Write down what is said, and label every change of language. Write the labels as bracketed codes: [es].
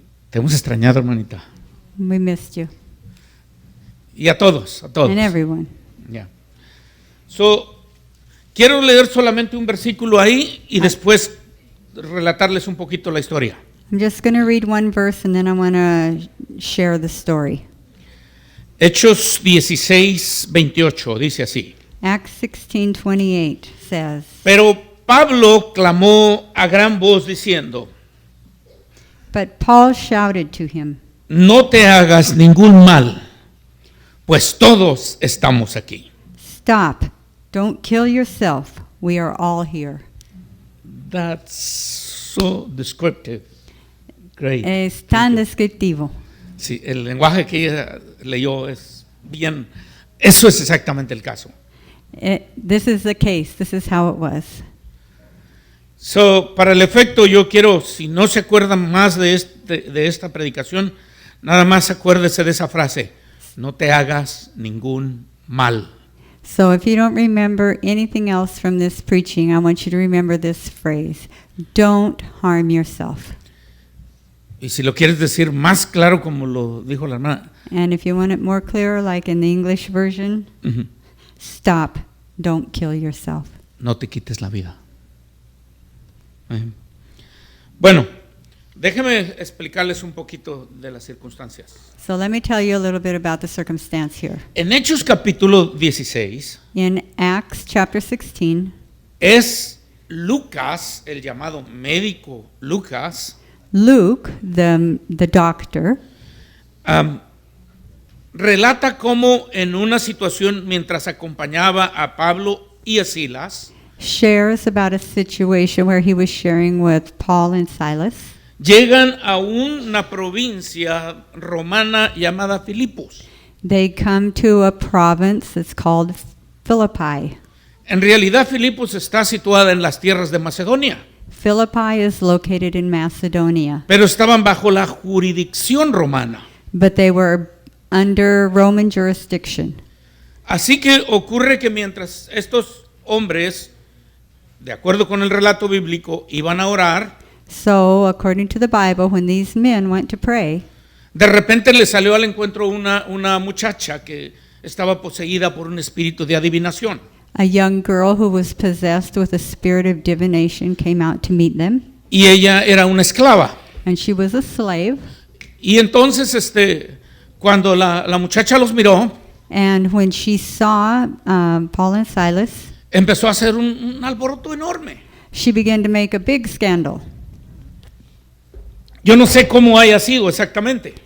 [es] Te hemos extrañado, hermanita. [en] We missed you. [es] Y a todos. [en] And everyone. Yeah. [es] So, quiero leer solamente un versículo ahí y después relatarles un poquito la historia. [en] I'm just going to read one verse and then I want to share the story. [es] Hechos 16:28 dice así. [en] Acts 16:28 says, [es] Pero Pablo clamó a gran voz diciendo, [en] But Paul shouted to him, [es] no te hagas ningún mal, pues todos estamos aquí. [en] Stop, don't kill yourself, we are all here. That's so descriptive. Great. [es] Es tan descriptivo. Sí, el lenguaje que ella leyó es bien, eso es exactamente el caso. [en] This is the case, this is how it was. [es] So, para el efecto, yo quiero, si no se acuerdan más de esta predicación, nada más acuérdese de esa frase, no te hagas ningún mal. [en] So if you don't remember anything else from this preaching, I want you to remember this phrase. Don't harm yourself. [es] Y si lo quieres decir más claro como lo dijo la hermana, [en] And if you want it more clear, like in the English version, ujú, stop. Don't kill yourself. [es] no te quites la vida. Bueno, déjeme explicarles un poquito de las circunstancias. [en] So let me tell you a little bit about the circumstance here. [es] En Hechos capítulo 16 [en] In Acts chapter 16, [es] es Lucas, el llamado médico Lucas, [en] Luke, the doctor, [es] relata cómo en una situación mientras acompañaba a Pablo y a Silas, [en] shares about a situation where he was sharing with Paul and Silas. [es] llegan a una provincia romana llamada Filipos. [en] They come to a province that's called Philippi. [es] En realidad Filipos está situada en las tierras de Macedonia, [en] Philippi is located in Macedonia, [es] pero estaban bajo la jurisdicción romana. [en] but they were under Roman jurisdiction. [es] Así que ocurre que mientras estos hombres, de acuerdo con el relato bíblico, iban a orar, [en] So, according to the Bible, when these men went to pray, [es] de repente le salió al encuentro una muchacha que estaba poseída por un espíritu de adivinación. [en] a young girl who was possessed with a spirit of divination came out to meet them, [es] Y ella era una esclava. [en] and she was a slave. [es] Y entonces, cuando la muchacha los miró, [en] And when she saw Paul and Silas, [es] empezó a hacer un alboroto enorme. [en] she began to make a big scandal. [es] Yo no sé cómo haya sido exactamente,